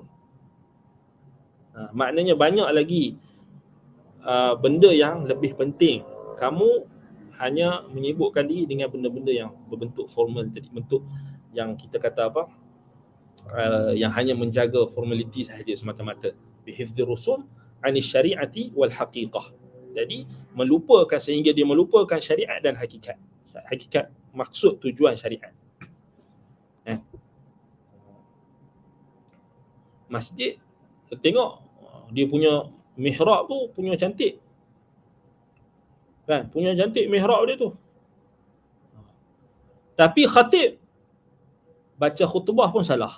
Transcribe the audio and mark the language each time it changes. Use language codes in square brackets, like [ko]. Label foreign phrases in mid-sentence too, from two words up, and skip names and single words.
[ms] Maknanya banyak lagi benda yang lebih penting. Kamu hanya menyibukkan diri dengan benda-benda yang berbentuk formal tadi, bentuk yang kita kata apa, yang hanya menjaga formaliti sahaja semata-mata. [ar] Bihifzi rusum 'ani syari'ati wal haqiqah. [ms] Jadi melupakan, sehingga dia melupakan syariat dan hakikat. Hakikat maksud tujuan syariat. Masjid, tengok dia punya mihrab tu punya cantik kan, punya cantik mihrab dia tu, tapi khatib baca khutbah pun salah.